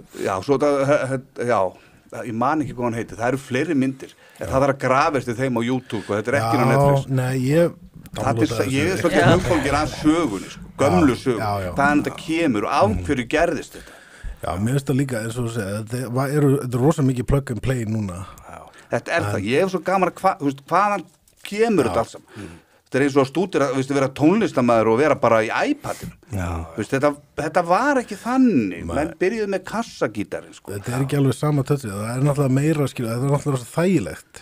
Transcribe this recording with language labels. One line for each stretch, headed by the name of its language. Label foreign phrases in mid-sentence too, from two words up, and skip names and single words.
Icelandic: Já, svo þetta, ég man ekki hvað hann heitir, það eru fleiri myndir, en það þarf að grafast í þeim á YouTube og þetta er ekki á Netflix. Nei, ég er svolítið hugfólkir að sögunni, sko, gömlu sögun, þannig að þetta kemur og af hverju gerðist þetta. Já, mér finnst það líka, eins og þú segir, þetta er rosa mikið
English: plug and play
Icelandic: núna. Þetta er það, ég hef svo gaman að hvaðan kemur þetta alls saman. Þetta er eins og að stúdera, vera tónlistarmaður og vera bara í iPadinu. Þetta var ekki þannig, menn byrjuðu með kassagítarinn, sko. Þetta er ekki alveg sama tötsið, það er náttúrulega meira, skilur, þetta er náttúrulega þægilegt.